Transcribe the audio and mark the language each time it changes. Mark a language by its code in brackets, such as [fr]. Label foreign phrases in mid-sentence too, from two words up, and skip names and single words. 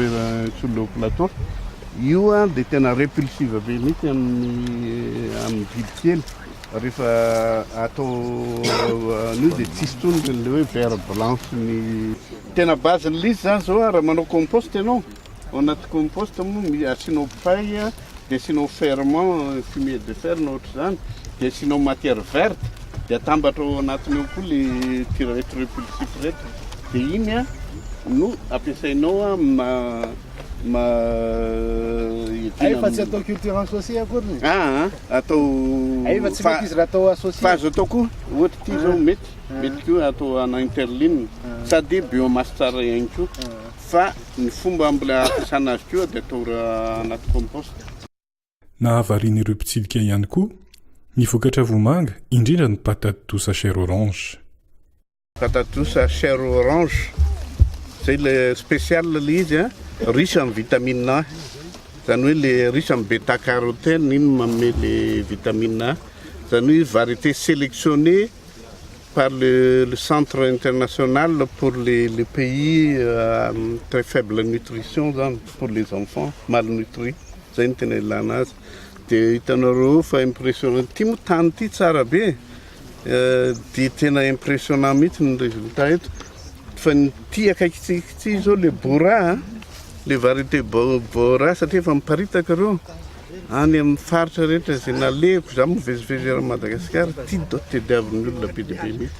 [fr] sur le plateau [mg] io a de tena répulsive be mihitsy amin'ny bibikely rehefa atao an'io de tsisy tsony le hoe [fr] vert blanche [mg] ny tena basen'le izy zany zao raha manao compost ianao ao anaty compost moa asinao paille de asinao [fr] ferment fumier [mg] de fer na ohatra zany de asinao [fr] matière verte [mg] de atambatra ao anatiny ao koa le tireto répulsif reto de iny a no ampiasainao fa tsy atao [fr] culture associée [mg] akory atao fa tsy mety izy raha atao associé fa azo atao koa ohatra ty zao mety koa atao ana interligne sady biomasse tsara ihany koa fa ny fomba mbola ampiasana azy koa de atao raha anaty compost nahavariany ireo mpitsidika ihany koa ny vokatra vomanga indrindra ny [fr] patate douce à chair orange. Patate douce à chair orange zay le spécial le izy riche en vitamine A [mg] zany hoe [fr] le riche en bêta carotène [mg] iny manome [fr] le vitamine A [mg] zany hoe [fr] variété sélectionnée par le centre international pour les pays très faible nutrition zany pour les enfants malnutris [mg] zay ny tena ilana azy de hitanareo fa [fr] impressionnant [mg] ty mo tany ty tsara be de tena impressionnant mihitsy ny résultat eto fa ny ty akaiky ty zao le bora le variété bora satria efa miparitaka reo any amin'ny faritra rehetra zay naleko za movezivezy ra Madagasikara ty do tediavin'ny olona be dia be mihitsy